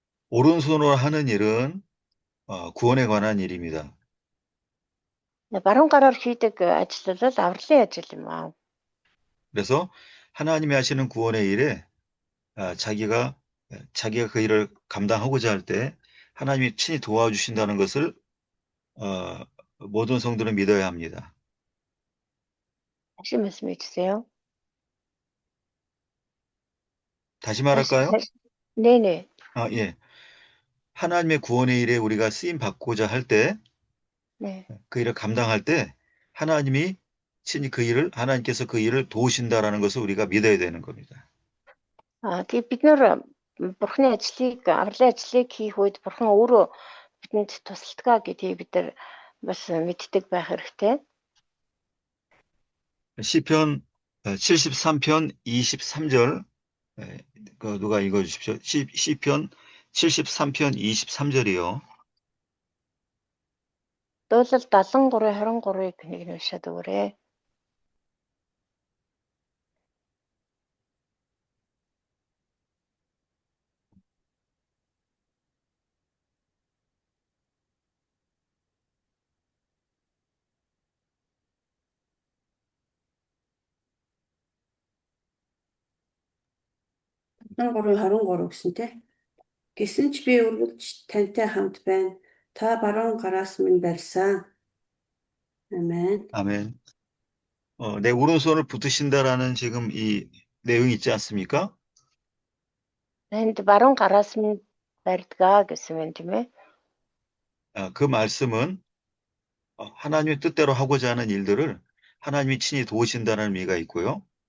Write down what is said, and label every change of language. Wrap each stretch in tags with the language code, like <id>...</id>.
<ko>오른손으로 하는 일은 구원에 관한 일입니다.</ko> <mn>баруун гараар хийдэг ажил бол авралын ажил юм аа.</mn> <ko>그래서 하나님이 하시는 구원의 일에 자기가 그 일을 감당하고자 할 때 하나님이 친히 도와주신다는 것을 모든 성도는 믿어야 합니다. 다시 말씀해 주세요. 다시 말할까요? 네네. 예. 하나님의 구원의 일에 우리가 쓰임 받고자 할 때, 네. 그 일을 감당할 때 하나님이 친히 하나님께서 그 일을 도우신다라는 것을 우리가 믿어야 되는 겁니다.</ko> <mn>Тэгээд бид нэр бурхны авралын ажлыг хийх үед бурхан өөрөө бидэнд тусалдаг гэдгийг бид нар бас мэддэг байх хэрэгтэй.</mn> <ko>시편 73편 23절 누가 읽어주십시오. 시편 73편 23절이요.</ko> <mn>Дуйлал 73:23-ыг нэг нь уншаад өгөөрэй. 3:23 гэсэн тий. Гэсэн ч би үргэлж тантай хамт байна. Та баруун гараас минь барьсан.</mn> <ko>아멘. 아멘. 내 오른손을 붙드신다라는 지금 이 내용이 있지 않습니까?</ko> <mn>Энд баруун гараас минь барьдгаа гэсэн юм тийм ээ.</mn> <ko>그 말씀은 하나님의 뜻대로 하고자 하는 일들을 하나님이 친히 도우신다는 의미가 있고요.</ko>